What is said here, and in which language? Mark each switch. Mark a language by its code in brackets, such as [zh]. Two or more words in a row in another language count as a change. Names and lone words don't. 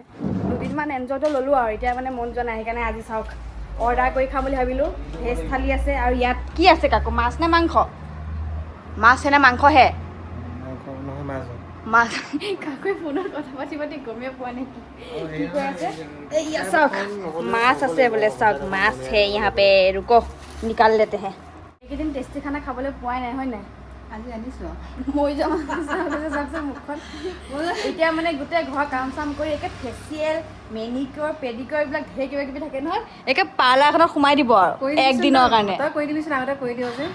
[as] 2 দিনমান এনজয়টো ল'লোঁ আৰু এতিয়া মানে মন যোৱা নাই। সেইকাৰণে আজি চাওক অৰ্ডাৰ কৰি খাম বুলি ভাবিলোঁ। ভেজ থালি আছে। আৰু ইয়াত কি আছে কাকো, মাছ নে মাংস? মাছ নে মাংসহে? মাছ। কাকুৱে ফোনত কথা পাতি গমেই পোৱা নাই কি কৈ আছে। এইয়া চাওক মাছ আছে বোলে। চাওক মাছ হে [hi] यहाँ पे, रुको निकाल लेते हैं। [as] এইকেইদিন টেষ্টি খানা খাবলৈ পোৱাই নাই, হয় নাই? আজি আনিছোঁ মই যাম চাওকচোন মুখখন। এতিয়া মানে গোটেই ঘৰ কাম চাম কৰি একে ফেচিয়েল, মেনিকিয়ৰ, পেডিকিয়ৰ এইবিলাক ঢেৰ কিবা কিবি থাকে নহয়। একে পাৰ্লাৰ এখনত সোমাই দিব আৰু একদিনৰ কাৰণে। তই কৰি দিবিচোন, আগতে কৰি দিয় যে।